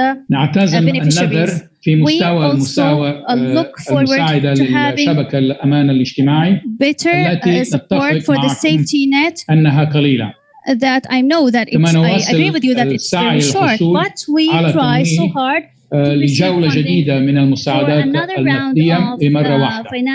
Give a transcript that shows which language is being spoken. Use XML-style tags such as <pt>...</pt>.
<ar>نعتزم النظر في مستوى المساعدة للشبكة الأمان الاجتماعي التي نتفق معكم أنها قليلة.</ar> <en>That I know that I agree with you that it's very short, but we try so hard</en> <ar>لجولة جديدة من المساعدات المادية لمرة واحدة.</ar>